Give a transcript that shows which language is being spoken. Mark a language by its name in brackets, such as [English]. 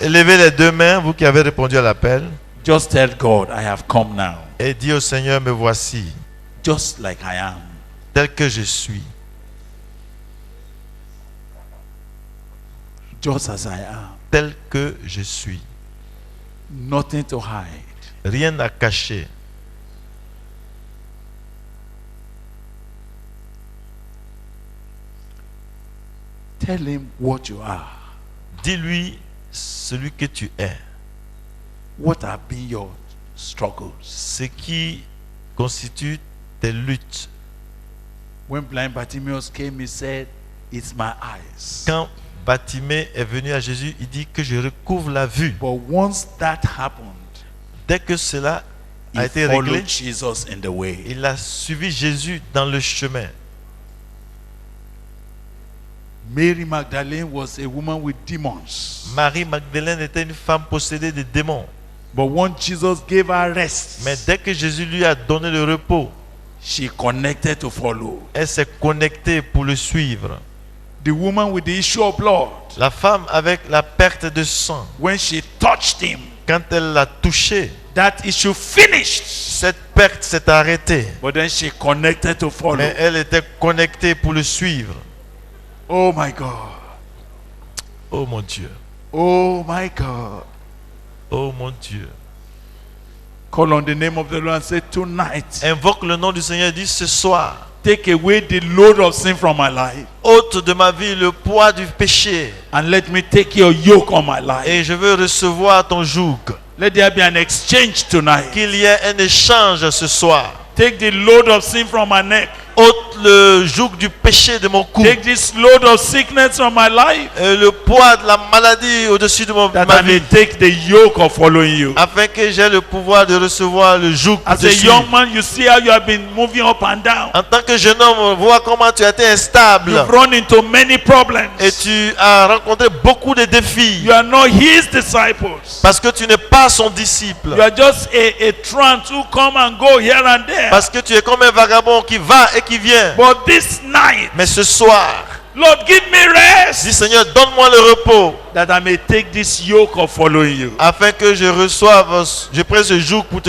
[French] Élevez les deux mains, vous qui avez répondu à l'appel, [English] Just tell God, I have come now. [French] et dis au Seigneur, me voici, [English] Just like I am. [French] tel que je suis, [English] Just as I am. [French] tel que je suis. [English] Nothing to hide. [French] Rien à cacher. [English] Tell him what you are. [French] Dis-lui celui que tu es, [English] What have been your struggles? [French] ce qui constitue tes luttes. [English] When blind Bartimaeus came, he said, it's my eyes. [French] Quand Bartimée est venu à Jésus, il dit que je recouvre la vue. [English] But once that happened, [French] Dès que cela a [English] he [French] été réglé, [English] followed Jesus in the way. [French] il a suivi Jésus dans le chemin. [English] Mary Magdalene was a woman with demons. [French] Marie Magdalène était une femme possédée de démons. [English] But when Jesus gave her rest, [French] Mais dès que Jésus lui a donné le repos, [English] she connected to follow. [French] elle s'est connectée pour le suivre. [English] The woman with the issue of blood, [French] La femme avec la perte de sang, [English] when she touched him, [French] quand elle l'a touché, [English] that issue finished. [French] cette perte s'est arrêtée. [English] But then she connected to follow. [French] Mais elle était connectée pour le suivre. [English] Oh my God. [French] Oh mon Dieu. [English] Oh my God. [French] Oh mon Dieu. [English] Call on the name of the Lord and say, tonight, [French] Invoque le nom du Seigneur et dis ce soir, [English] take away the load of sin from my life [French] ôte de ma vie le poids du péché [English] and let me take your yoke on my life. [French] et je veux recevoir ton joug. [English] Let there be an exchange tonight. [French] Qu'il y ait un échange ce soir. [English] Take the load of sin from my neck. [French] Ôte le joug du péché de mon cou. [English] Take this load of sickness from my life, [French] Et le poids de la maladie au-dessus de [English] that [French] ma [English] I may [French] vie. [English] take the yoke of following you. [French] Afin que j'ai le pouvoir de recevoir le joug pour [English] As [French] te [English] a [French] suivre. [English] young man, you see how you have been moving up and down. [French] En tant que jeune homme, vois comment tu as été instable. [English] You've run into many problems. [French] Et tu as rencontré beaucoup de défis. [English] You are not his disciples. [French] Parce que tu n'es pas son disciple. [English] You are just a trance who come and go here and there. [French] Parce que tu es comme un vagabond qui va et qui vient. [English] But this night, [French] Mais ce soir, [English] Lord, give me rest, [French] dis Seigneur, donne-moi le repos. [English] that I may take this yoke of following you. [French] Afin que je reçoive, je prenne ce joug pour te